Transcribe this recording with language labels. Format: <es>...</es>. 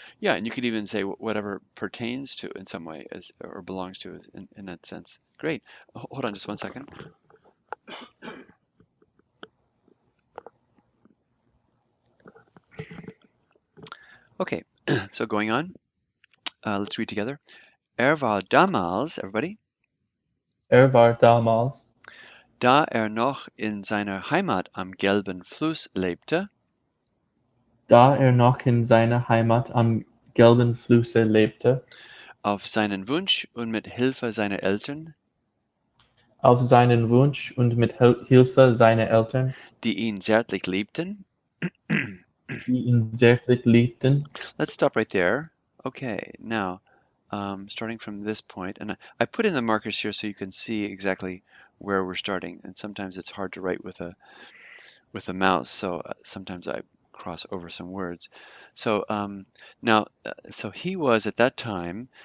<en>Yeah, and you could even say whatever pertains to in some way as or belongs to in that sense. Great. Hold on just one second. Okay, so going on, let's read together.</en> <de>Er war damals, everybody, War damals, da noch in seiner Heimat am Gelben Fluss lebte, da noch in seiner Heimat am gelben Flusse lebte, auf seinen Wunsch und mit Hilfe seiner Eltern, auf seinen Wunsch und mit Hilfe seiner Eltern, die ihn zärtlich liebten. die ihn zärtlich liebten.</de> <en>Let's stop right there. Okay, now, starting from this point, and I put in the markers here so you can see exactly where we're starting. And sometimes it's hard to write with a mouse, so sometimes I cross over some words. So now, so he was at that time.</en>